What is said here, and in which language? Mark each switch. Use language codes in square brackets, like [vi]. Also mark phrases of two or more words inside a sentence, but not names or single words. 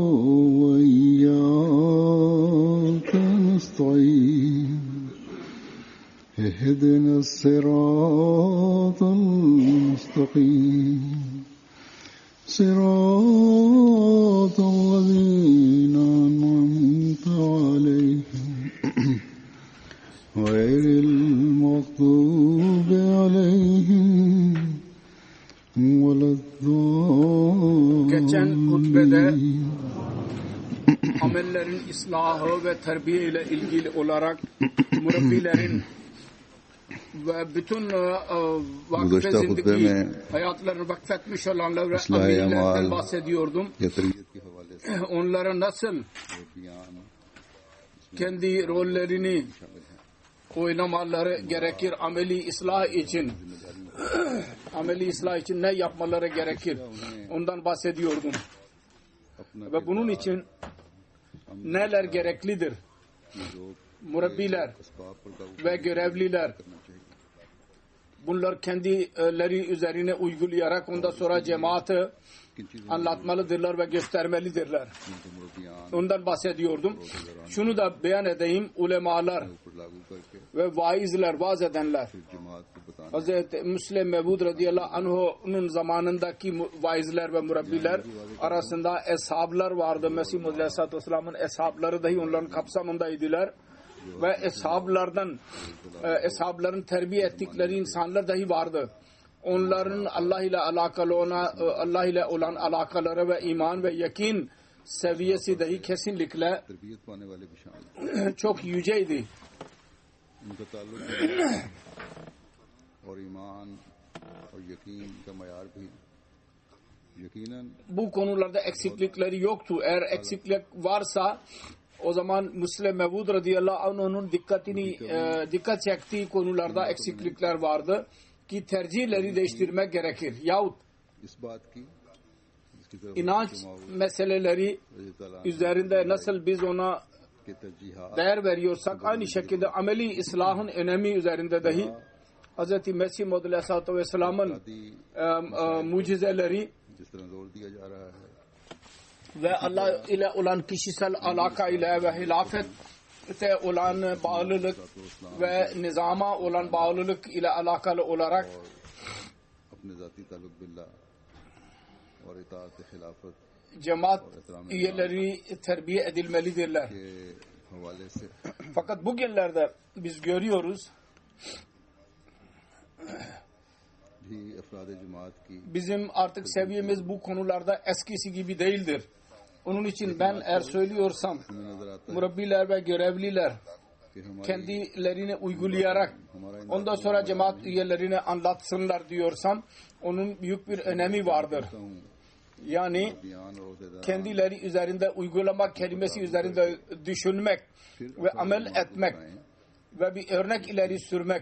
[ar] وإياك نستعين اهدنا الصراط المستقيم صراط الذين أنعمت عليهم غير المغضوب عليهم ولا [tr] Geçen hutbede [ar] الضالين [tr] amellerin ıslahı ve terbiye ile ilgili olarak murabbilerin ve bütün vakfe [ur] گزشتہ خطبہ zindagi में [tr] hayatlarını vakfetmiş olanlar ve ıslah-ı amirlerden amal bahsediyordum. [ur] یا تربیت کے حوالے سے [tr] Onlara nasıl [ur] बयान [tr] kendi rollerini oynamaları gerekir ameli ıslah için. Ameli ıslah için ne yapmaları gerekir? Ondan bahsediyordum. [ur] अपना [tr] Ve bunun için neler gereklidir? Murabbiler [ur] اسباب پر قابو [tr] ve görevliler [ur] کرنا چاہیے [tr] bunlar kendileri üzerine uygulayarak ondan sonra cemaati [ur] کن چیزوں [tr] anlatmalıdırlar ve göstermelidirler. [ur] کو مربیان [tr] Ondan bahsediyordum. Şunu da beyan edeyim. Ulemalar [ur] اوپر لاگو کرکے [tr] ve vaizler, vaaz edenler. [ur] پھر جماعت کو بتانا [tr] Hazreti Müslim Mevud [ar] رضي الله عنه [tr] zamanındaki vaizler ve murabbiler arasında eshablar vardı. Mesih Muhammed [ar] عليه الصلاة والسلام [tr] eshabları dahi onların kapsamındaydılar. Ve eshabların terbiye ettikleri insanlar dahi vardı. Onların Allah ile olan alakaları ve iman ve yakin seviyesi dahi kesinlikle [ur] تربیت پانے والے بھی شامل [tr] çok yüceydi. [ur] ان کا تعلق اور ایمان اور یقین کا معیار بھی یقیناً [tr] Bu konularda eksiklikleri yoktu. Eğer eksiklik varsa o zaman Müslim Mevud [ar] رضي الله عنه [tr] dikkat çektiği konularda eksiklikler vardı ki tercihleri değiştirmek gerekir. Yahut [ur] اس بات کی جس کی طرف [tr] inanç meseleleri üzerinde nasıl biz ona [ur] کے ترجیحات [tr] değer veriyorsak aynı şekilde ameli ıslahın önemi üzerinde dahi Hz. Mesih Muhammed [ar] عليه الصلاة والسلام [tr] mucizeleri [ur] جس طرح زور دیا جا رہا ہے [tr] ve Allah ile olan kişisel alaka ile ve hilafete olan bağlılık ve nizama olan bağlılık ile alakalı olarak [ur] اپنے ذاتی تعلق باللہ اور اطاعت خلافت [tr] cemaat üyeleri terbiye edilmelidirler. [ur] کے حوالے سے [tr] Fakat bugünlerde biz görüyoruz [ur] بھی افراد جماعت کی [tr] bizim artık seviyemiz bu konularda eskisi gibi değildir. Onun için ben eğer söylüyorsam [ur] ہمیں نظر آتا ہے [tr] murabbiler ve görevliler [ur] کہ ہماری [tr] kendilerini uygulayarak ondan sonra cemaat üyelerine anlatsınlar diyorsam onun büyük bir önemi vardır. [ur] हूँ [tr] Yani [ur] بیان اور عہدیدار [tr] kendileri üzerinde uygulamak kelimesi üzerinde düşünmek ve amel etmek ve bir örnek ileri sürmek